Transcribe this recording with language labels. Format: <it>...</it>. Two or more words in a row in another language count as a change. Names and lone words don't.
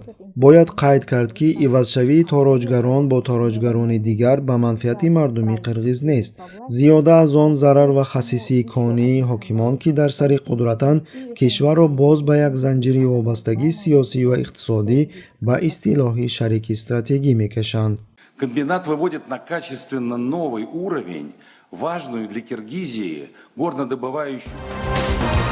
<fa>باید قید کرد که عوضشوی تاراجگران با تاراجگران دیگر به منفعت مردم قرقیز نیست. زیاده از آن ضرر و خصیصی کانی حاکمان که در سر قدرتند کشور را باز به یک زنجیره وابستگی سیاسی و اقتصادی به اصطلاح شریک استراتژی می‌کشند.</fa> <ru>Комбинат выводит на качественно новый уровень важную для Киргизии горнодобывающую</ru>